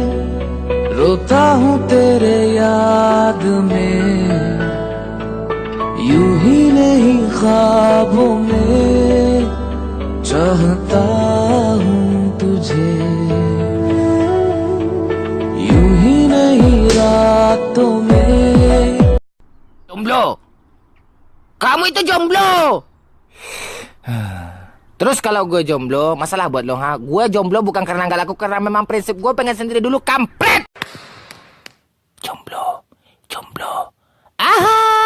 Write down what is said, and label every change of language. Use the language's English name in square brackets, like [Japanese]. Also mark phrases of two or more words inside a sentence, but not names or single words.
[Hindi] रोता हूँ तेरे याद में, यूं ही नहीं ख्वाबों में चाहता हूँ तुझे, यूं ही नहीं रातों में। [Indonesian] Jomblo. Kamu itu jomblo. Terus kalau gue jomblo, masalah buat lo ha? Gue jomblo bukan karena nggak laku, karena memang prinsip gue pengen sendiri dulu, kampret. Jomblo, jomblo. Aha.